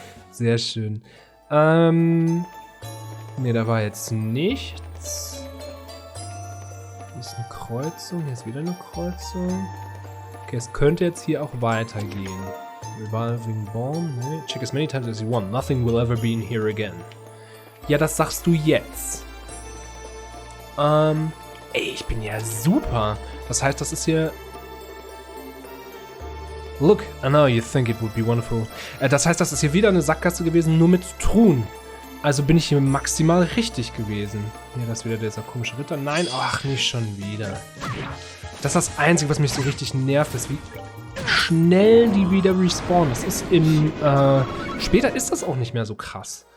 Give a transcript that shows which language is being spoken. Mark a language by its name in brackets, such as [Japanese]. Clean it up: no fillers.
[German] Sehr schön. Ne, da war jetzt nichts. Hier ist eine Kreuzung, hier ist wieder eine Kreuzung. Okay, es könnte jetzt hier auch weitergehen. Revolving Bomb, ne? [English] Check as many times as you want. Nothing will ever be in here again. [German] Ja, das sagst du jetzt. Ey, ich bin ja super. Das heißt, das ist hier... [English] Look, I know you think it would be wonderful. [German] Das heißt, das ist hier wieder eine Sackgasse gewesen, nur mit Truhen. Also bin ich hier maximal richtig gewesen. Ja, das ist wieder dieser komische Ritter. Nein, ach, nicht schon wieder. Das ist das Einzige, was mich so richtig nervt, ist, wie schnell die wieder respawnen. Das ist im, später ist das auch nicht mehr so krass.